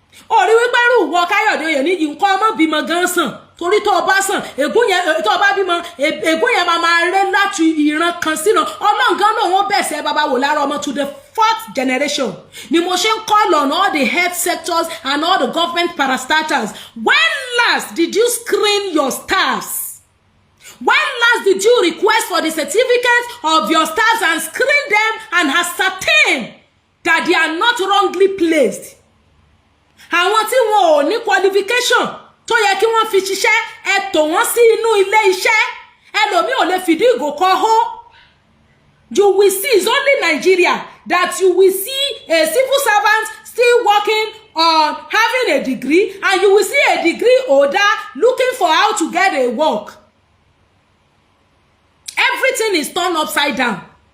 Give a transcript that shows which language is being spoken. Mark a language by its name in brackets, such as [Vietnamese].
[Yoruba] Orí wípé rú wọ Káyọ̀dé Oyèníyì nǹkan ọmọ bímọ gan sàn torí tó bá sàn ègún yẹn tó bá bímọ ègún yẹn máa ré láti ìran kan sínú Ọlọ́run gan náà wọ́n bẹ̀sẹ̀ bàbá wò lára ọmọ [English] to the 4th generation [Yoruba] ni mo ṣe ń [English] call on all the health sectors and all the government parastatals. When last did you screen your staffs? When last did you request for the certificate of your staffs and screen them and ascertain that they are not wrongly placed? [Yoruba] Àwọn tí wọn ò ní qualification tó yẹ kí wọ́n fi ṣiṣẹ́ ẹ tò wọ́n sí inú ilé iṣẹ́ ẹlòmíì ò lè fìdí ìgò kan hó. [English] You will see, it's only Nigeria that you will see a civil servant still working on having a degree, and you will see a degree holder looking for how to get a work. Everything is turned upside down.